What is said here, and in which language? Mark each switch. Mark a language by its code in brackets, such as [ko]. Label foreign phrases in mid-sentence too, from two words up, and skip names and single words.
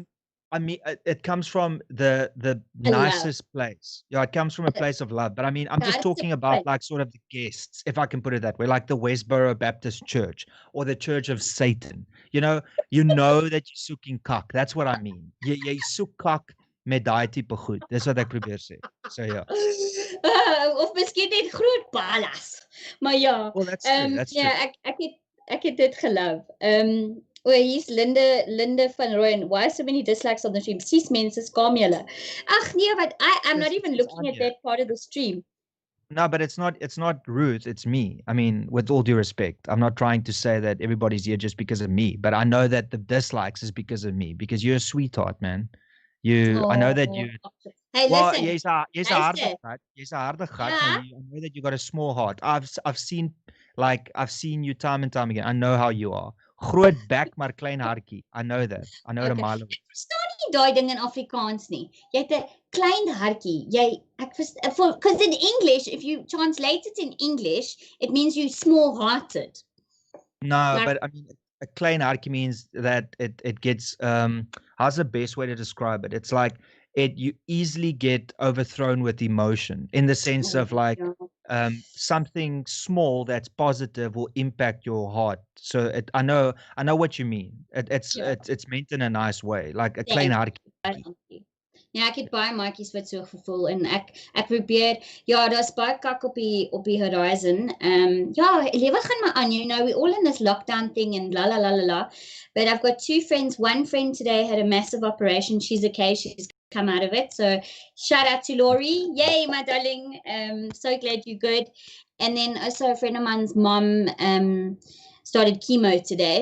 [en] I mean, it comes from the I love. nicest place. Yeah, it comes from a place of love. But I mean, I'm just God, talking about like sort of the guests, if I can put it that way, like the Westboro Baptist Church or the Church of Satan. You know that you're sucking cock. That's what I mean. You suck cock [af] met daai tipe goed. Dis wat ek probeer sê. So ja. Of miskien net groot ballas. Maar ja, [en] Well, that's true. That's true. [af] ja, ek het dit geloof. Hier's Linde van Rooyen. [en] Why so many dislikes on the stream? [af] Sis mense, skaam julle. Ag nee, wat [en] I'm not even looking at that part of the stream. No, but it's not Ruth, it's me. I mean, with all due respect, I'm not trying to say that everybody's here just because of me, but I know that the dislikes is because of me, because you're a sweetheart, man. I know that you Hey, well, listen. [af] jy's 'n harde gat. Jy's 'n harde gat, maar [en] I know that you got a small heart. I've seen you time and time again. I know how you are. [af] Groot bek maar klein hartjie. [en] I know that. I know it a mile away. [af] Ek verstaan nie daai ding in Afrikaans nie. Jy het 'n klein hartjie. [en] Because in English, if you translate it in English, it means you small-hearted. No, but I mean, a [af] klein hartjie [en] means that it gets how's the best way to describe it? It's like you easily get overthrown with emotion in the sense of like something small that's positive will impact your heart. So I know what you mean. It's meant in a nice way, like a [af] klein hartjie. Ja, ek het baie maatjies wat so gevoel en ek probeer daar's baie kak op die horizon. Ja, lewe gaan maar aan, [en] you know, we all in this lockdown thing and la la la la la. But I've got two friends. One friend today had a massive operation. She's okay. She's come out of it. So shout out to Laurie. Yay, my darling. So glad you're good. And then also a friend of mine's mom started chemo today.